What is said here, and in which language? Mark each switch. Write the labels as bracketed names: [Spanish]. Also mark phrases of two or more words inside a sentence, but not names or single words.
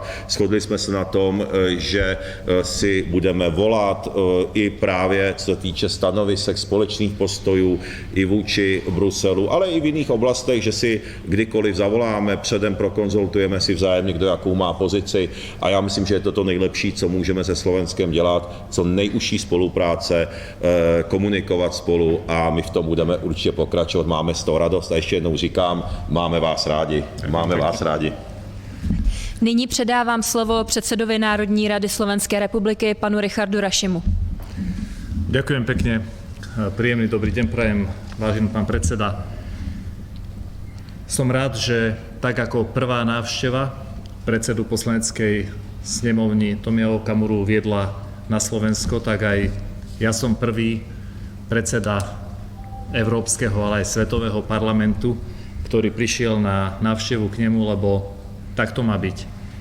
[Czech] Shodli jsme se na tom, že si budeme volat i právě co se týče stanovisek společných postojů i vůči Bruselu, ale i v jiných oblastech, že si kdykoliv zavoláme, předem prokonzultujeme si vzájemně, kdo jakou má pozici a já myslím, že je to to nejlepší, co můžeme se Slovenskem dělat, co nejužší spolupráce, komunikovat spolu a my v tom budeme určitě pokračovat, máme z toho radost. A ještě jednou říkám, máme vás rádi. Máme vás rádi. Nyní předávám slovo předsedovi Národní rady Slovenské republiky panu Richardu Rašimu. [Slovak] Ďakujem pekne. Príjemný dobrý deň prajem, vážený pán predseda. Som rád, že tak ako prvá návšteva predsedu Poslaneckej snemovny Tomia Okamuru viedla na Slovensko, tak aj ja som prvý predseda Európskeho, ale aj Svetového parlamentu, ktorý prišiel na návštevu k nemu, lebo tak to má byť.